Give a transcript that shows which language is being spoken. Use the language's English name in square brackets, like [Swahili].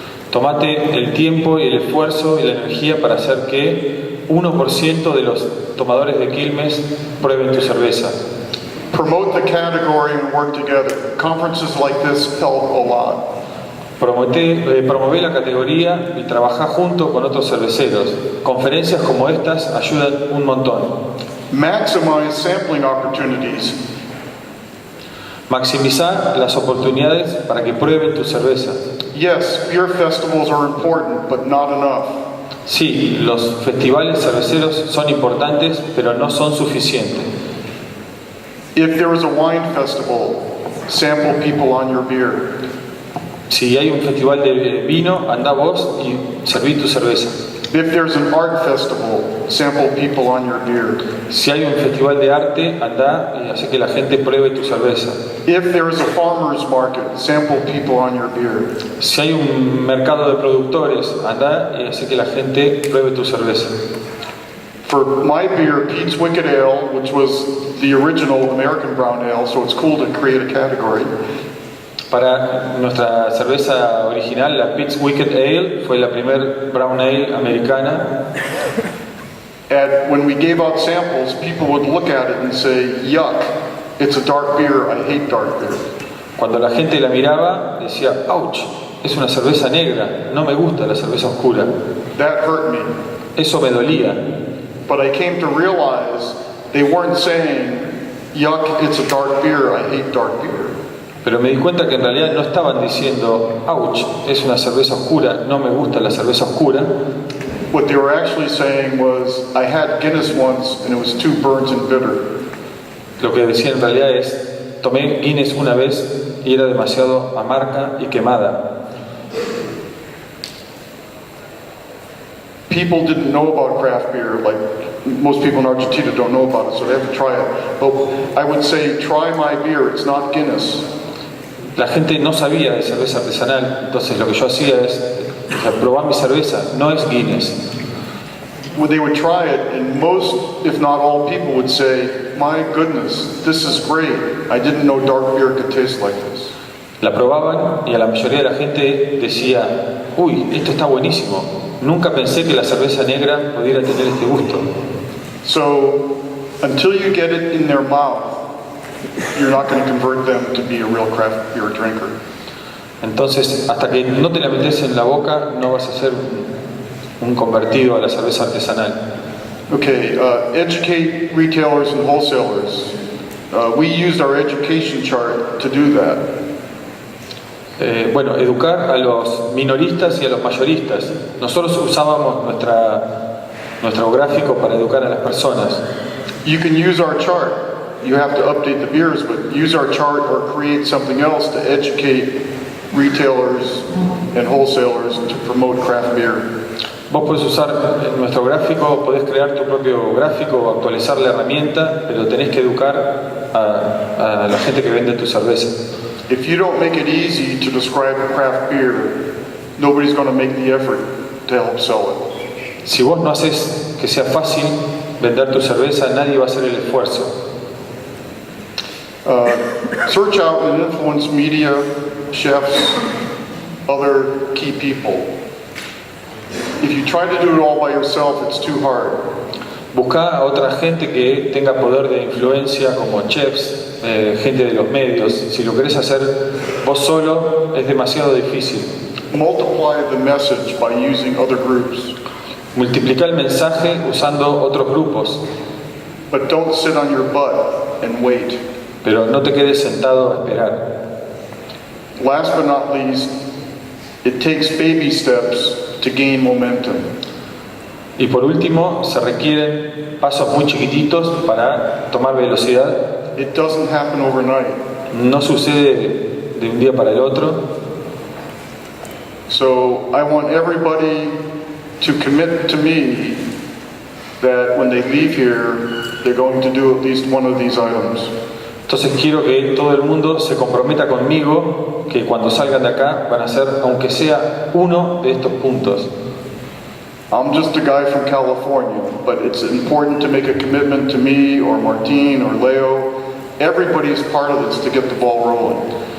[Spanish] Tomate el tiempo y el esfuerzo y la energía para hacer que 1% de los tomadores de Quilmes prueben tu cerveza. [English] Promote the category and work together. Conferences like this help a lot. [Spanish] Promover la categoría y trabajar junto con otros cerveceros. Conferencias como estas ayudan un montón. [English] Maximize sampling opportunities. [Spanish] Maximizar las oportunidades para que prueben tu cerveza. [English] Yes, beer festivals are important, but not enough. [Spanish] Sí, los festivales cerveceros son importantes, pero no son suficientes. [English] If there is a wine festival, sample people on your beer. [Spanish] Si hay un festival de vino, anda vos y serví tu cerveza. [English] If there's an art festival, sample people on your beer. [Spanish] Si hay un festival de arte, anda y hace que la gente pruebe tu cerveza. [English] If there is a farmer's market, sample people on your beer. [Spanish] Si hay un mercado de productores, anda y hace que la gente pruebe tu cerveza. [English] For my beer, Pete's Wicked Ale, which was the original American brown ale, so it's cool to create a category. [Spanish] Para nuestra cerveza original, la Pete's Wicked Ale, fue la primer brown ale americana. [English] And when we gave out samples, people would look at it and say, yuck, it's a dark beer, I hate dark beer. [Spanish] Cuando la gente la miraba, decía, ouch, es una cerveza negra, no me gusta la cerveza oscura. [English] That hurt me. [Spanish] Eso me dolía. [English] But I came to realize they weren't saying, yuck, it's a dark beer, I hate dark beer. [Spanish] Pero me di cuenta que en realidad no estaban diciendo, ouch, es una cerveza oscura, no me gusta la cerveza oscura. [English] What they were actually saying was, I had Guinness once and it was too burnt and bitter. [Spanish] Lo que decía en realidad es, tomé Guinness una vez y era demasiado amarga y quemada. [English] People didn't know about craft beer, like most people in Argentina don't know about it, so they have to try it. But I would say, try my beer, it's not Guinness. [Spanish] La gente no sabía de cerveza artesanal, entonces lo que yo hacía es probar mi cerveza, no es Guinness. [English] Well, they would try it, and most, if not all people would say, my goodness, this is great. I didn't know dark beer could taste like this. [Spanish] La probaban y a la mayoría de la gente decía, uy, esto está buenísimo. Nunca pensé que la cerveza negra pudiera tener este gusto. [English] So, until you get it in their mouth, you're not going to convert them to be a real craft beer drinker. [Spanish] Entonces, hasta que no te la metes en la boca, no vas a ser un convertido a la cerveza artesanal. [English] Okay, educate retailers and wholesalers. We used our education chart to do that. [Spanish] Bueno, educar a los minoristas y a los mayoristas. Nosotros usábamos nuestro gráfico para educar a las personas. [English] You can use our chart. You have to update the beers, but use our chart or create something else to educate retailers and wholesalers to promote craft beer. [Spanish] Vos podés usar nuestro gráfico, podés crear tu propio gráfico o actualizar la herramienta, pero tenés que educar a la gente que vende tu cerveza. [English] If you don't make it easy to describe a craft beer, nobody's going to make the effort to help sell it. [Spanish] Si vos no haces que sea fácil vender tu cerveza, nadie va a hacer el esfuerzo. [English] Search out and influence media, chefs, other key people. If you try to do it all by yourself, it's too hard. [Spanish] Busca a otra gente que tenga poder de influencia, como chefs, gente de los medios. Si lo querés hacer vos solo, es demasiado difícil. [English] Multiply the message by using other groups. [Spanish] Multiplica el mensaje usando otros grupos. [English] But don't sit on your butt and wait. [Spanish] Pero no te quedes sentado a esperar. [English] Last but not least, it takes baby steps to gain momentum. [Spanish] Y por último, se requieren pasos muy chiquititos para tomar velocidad. [English] It doesn't happen overnight. [Spanish] No sucede de un día para el otro. [English] So I want everybody to commit to me that when they leave here, they're going to do at least one of these items. [Spanish] Entonces quiero que todo el mundo se comprometa conmigo que cuando salgan de acá van a hacer, aunque sea uno de estos puntos. [English] I'm just a guy from California, but it's important to make a commitment to me or Martin or Leo. Everybody's part of this to get the ball rolling.